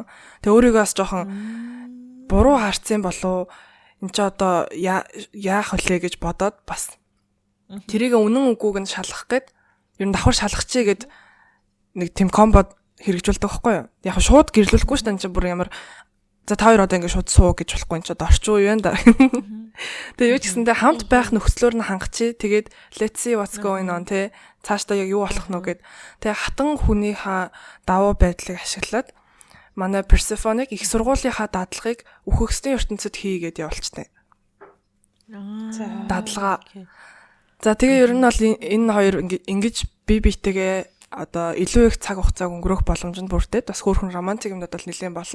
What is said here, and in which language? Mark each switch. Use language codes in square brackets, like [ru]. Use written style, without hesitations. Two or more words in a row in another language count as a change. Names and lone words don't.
[mn] Тэгээ өөрийгөө бас жоохон буруу харцсан болов энэ ч одоо яах вүлээ гэж бодоод бас тэрийг үнэн үгүйг нь шалгах гээд ер нь давхар шалгахчээ гээд нэг тийм комбо хэрэгжүүлдэг байхгүй юу. Яг шууд гэрлүүлэхгүй ш тань чи бүр ямар за та хоёр одоо ингэ шууд суу гэж болохгүй энэ ч одоо орчин үе байна да. Тэгээ юу ч гэсэндээ хамт байх нөхцлөөр нь хангачи. Тэгээд [en] let's see what's going on [mn] те цаашдаа яг юу болох нь гэд. Тэгээ хатан хүнийхээ давуу байдлыг ашиглаад манай Persephone-ыг их сургуулийнхаа дадлагыг үхэгсдийн ертөнцид хийгээд явуулчихсан. Дадлага. За тэгээ ер нь бол энэ хоёр ингэж бие биетэйгээ одоо илүү их цаг хугацааг өнгөрөх боломжтой бүрдээд бас хөөрхөн романтик юмнууд бол нэлээд болно.